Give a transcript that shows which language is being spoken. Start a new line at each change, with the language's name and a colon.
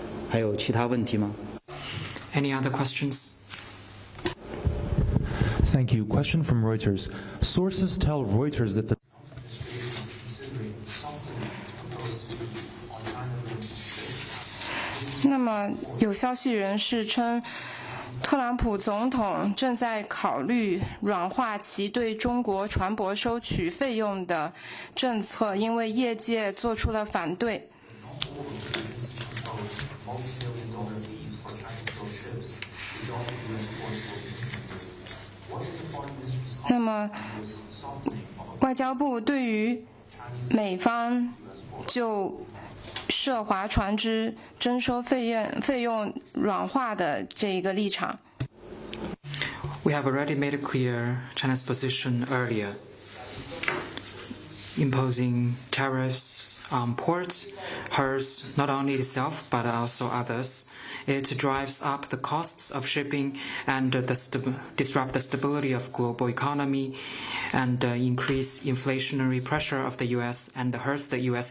Chinese: 还有其他问题吗？
English: Any other questions? Thank you. Question from Reuters. Sources tell Reuters that the administration is considering softening its proposed duty on China-linked goods.
Chinese: 那么，有消息人士称，特朗普总统正在考虑软化其对中国船舶收取费用的政策，因为业界做出了反对。
English: Multi-million-dollar fees for Chinese-built ships resulting in U.S. ports will be implemented. What is the foreign ministry's comment 那么， on this softening of
Chinese: 外交部对于美方就涉华船只征收费用软化的这一个立场？
English: We have already made clear China's position earlier, imposing tariffs on ports hurts not only itself but also others. It drives up the costs of shipping and disrupt the stability of global economy and increase inflationary pressure of the U.S. and hurts the U.S.